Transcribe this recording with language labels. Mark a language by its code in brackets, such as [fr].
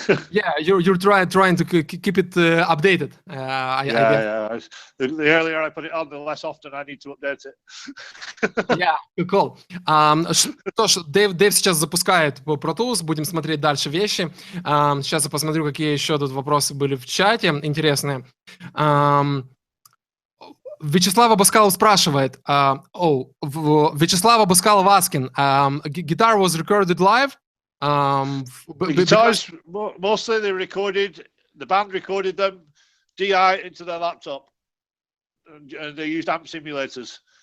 [en] Yeah, you're trying to keep it updated. I guess. The earlier I put it on, the less often I need to update it. Yeah, cool. [ru] Что ж, Дэйв сейчас запускает Pro Tools, будем смотреть дальше вещи. Сейчас я посмотрю, какие еще тут вопросы были в чате интересные. Вячеслав Абаскалов спрашивает. [en] Вячеслав Абаскалов asking, guitar was recorded live? The guitars, mostly the band recorded them, DI into their laptop, and they used amp simulators.